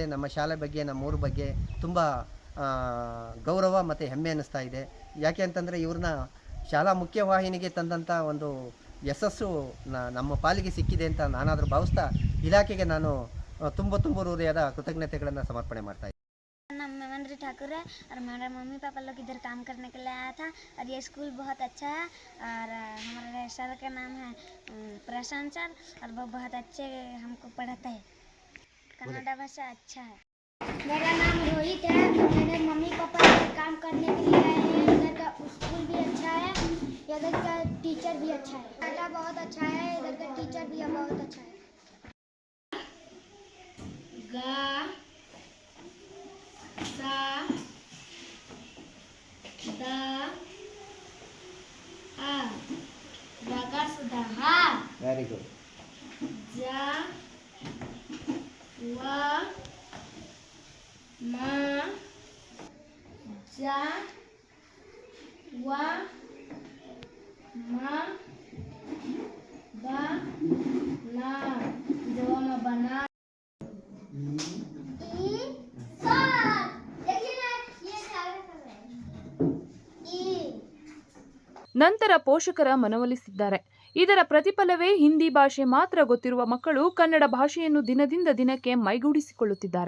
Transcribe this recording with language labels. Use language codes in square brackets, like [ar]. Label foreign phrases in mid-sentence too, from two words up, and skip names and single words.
[kn] ನಮ್ಮ ಶಾಲೆ ಬಗ್ಗೆ, ನಮ್ಮ ಊರ ಬಗ್ಗೆ ತುಂಬ ಗೌರವ ಮತ್ತು ಹೆಮ್ಮೆ ಅನ್ನಿಸ್ತಾ ಇದೆ. ಯಾಕೆ ಅಂತಂದರೆ ಇವ್ರನ್ನ ಶಾಲಾ ಮುಖ್ಯವಾಹಿನಿಗೆ ತಂದಂಥ ಒಂದು ಯಶಸ್ಸು ನಮ್ಮ ಪಾಲಿಗೆ ಸಿಕ್ಕಿದೆ ಅಂತ ನಾನಾದರೂ ಭಾವಿಸ್ತಾ ಇಲಾಖೆಗೆ ನಾನು ತುಂಬ ಹೃದಯದ ಕೃತಜ್ಞತೆಗಳನ್ನು ಸಮರ್ಪಣೆ ಮಾಡ್ತಾ ಇದ್ದೀನಿ. [hi] नाम मेवेंद्र ठाकुर है और हमारे मम्मी पापा लोग इधर काम करने के लिए आया था और ये स्कूल बहुत अच्छा है। और हमारे सर का नाम है प्रशांत सर और वो बहुत अच्छे हमको पढ़ाता है। कन्नड़ा भाषा अच्छा है। मेरा नाम रोहित है। मेरे मम्मी पापा इधर काम करने के लिए आए हैं। इधर का स्कूल भी अच्छा है, इधर का टीचर भी अच्छा है। कन्नड़ा बहुत अच्छा है, इधर का टीचर भी बहुत अच्छा है। गा सा दा आ दगा सुधा हा [en] very good. जा वा मा जा वा मा बा ना जवा मा बना [kn] ನಂತರ ಪೋಷಕರ ಮನವೊಲಿಸಿದ್ದಾರೆ. ಇದರ ಪ್ರತಿಫಲವೇ ಹಿಂದಿ ಭಾಷೆ ಮಾತ್ರ ಗೊತ್ತಿರುವ ಮಕ್ಕಳು ಕನ್ನಡ ಭಾಷೆಯನ್ನು ದಿನದಿಂದ ದಿನಕ್ಕೆ ಮೈಗೂಡಿಸಿಕೊಳ್ಳುತ್ತಿದ್ದಾರೆ.